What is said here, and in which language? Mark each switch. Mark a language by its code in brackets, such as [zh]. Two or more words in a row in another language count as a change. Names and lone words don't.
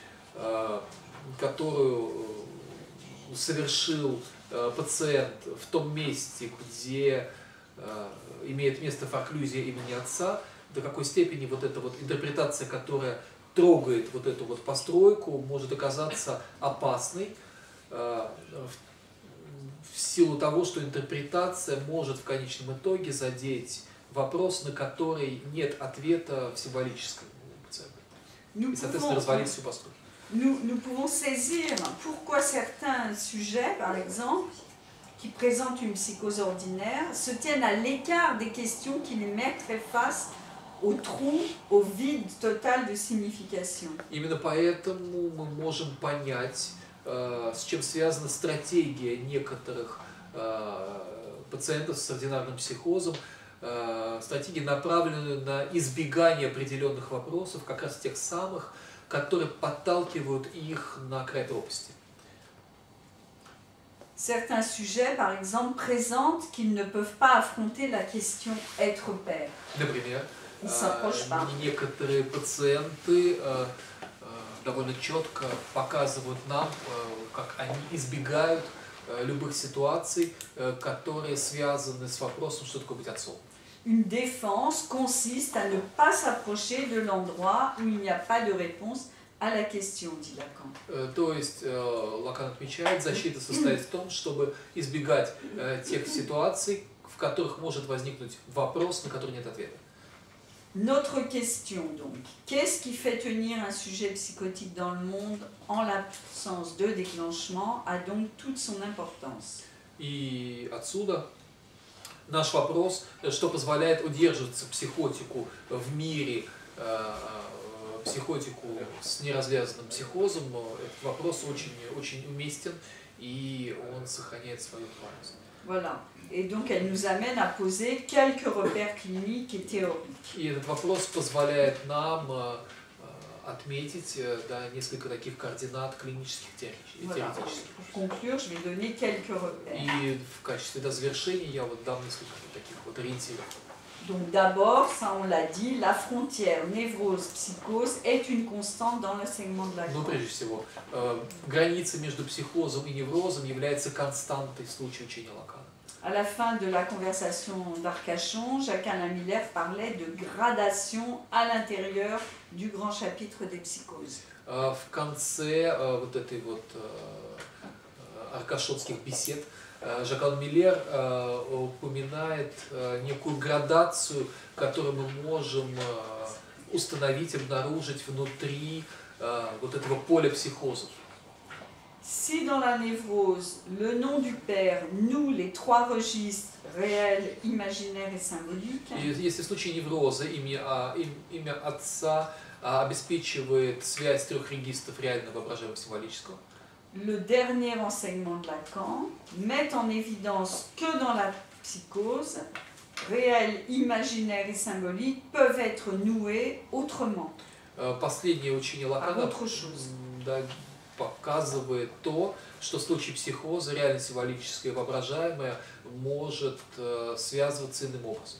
[ru] которую совершил пациент в том месте, где имеет место форклюзия имени отца, до какой степени вот эта вот интерпретация, которая трогает вот эту вот постройку, может оказаться опасной в силу того, что интерпретация может в конечном итоге задеть вопрос, на который нет ответа в символическом пациента. И, соответственно, развалить всю постройку. [fr] Nous pouvons saisir pourquoi certains sujets, par exemple, qui présentent une psychose ordinaire, se tiennent à l'écart des questions qui les mettraient face au trou, au vide total de signification. [ru] Именно поэтому мы можем понять, с чем связана стратегия некоторых пациентов с ординарным психозом, стратегия, направленная на избегание определенных вопросов, как раз тех самых, которые подталкивают их на край пропасти. [fr] Certains sujets, par exemple, présentent qu'ils ne peuvent pas affronter la question être père. [ru] Например, [fr] Ils s'approchent pas. [ru] некоторые пациенты довольно четко показывают нам, как они избегают любых ситуаций, которые связаны с вопросом, что такое быть отцом. [fr] Une défense consiste à ne pas s'approcher de l'endroit où il n'y a pas de réponse à la question, dit Lacan. [ru] То есть Лакан отмечает, защита состоит в том, чтобы избегать тех ситуаций, в которых может возникнуть вопрос, на который нет ответа. [fr] Notre question donc, qu'est-ce qui fait tenir un sujet psychotique dans le monde en l'absence de déclenchement a donc toute son importance. [ru] И отсюда наш вопрос, что позволяет удерживаться психотику в мире, психотику с неразвязанным психозом, этот вопрос очень, очень уместен и он сохраняет свою актуальность. [fr] Voilà. Et donc elle nous amène à poser quelques repères cliniques et théoriques. [ru] И этот вопрос позволяет нам отметить несколько таких координат клинических и [fr] Voilà. [ru] теоретических. [fr] Pour conclure, je vais donner quelques repères. [ru] И в качестве завершения я дам несколько таких ориентиров. [fr] Donc d'abord, ça on l'a dit, la frontière névrose-psychose est une constante dans l'enseignement de Lacan. [ru] Ну, прежде всего, граница между психозом и неврозом является константой в случае учения Лакана. [fr] À la fin de la conversation d'Arcachon, Jacques-Alain Miller parlait de gradation à l'intérieur du grand chapitre des psychoses. [ru] В конце вот этой вот аркашонских бесед Жак-Алан Миллер упоминает некую градацию, которую мы можем установить, обнаружить внутри вот этого поля психозов. [fr] Si dans la névrose, le nom du père noue les trois registres réel, imaginaire et symbolique, [ru] И если в случае невроза имя отца обеспечивает связь трех регистров реального, воображаемого, символического, [fr] le dernier enseignement de Lacan met en évidence que dans la psychose, réel, imaginaire et symbolique peuvent être noués autrement, [ru] последнее учение [fr] par [ru] Лакана [fr] autre chose. [ru] показывает то, что в случае психоза реально символическое и воображаемое может связываться иным образом.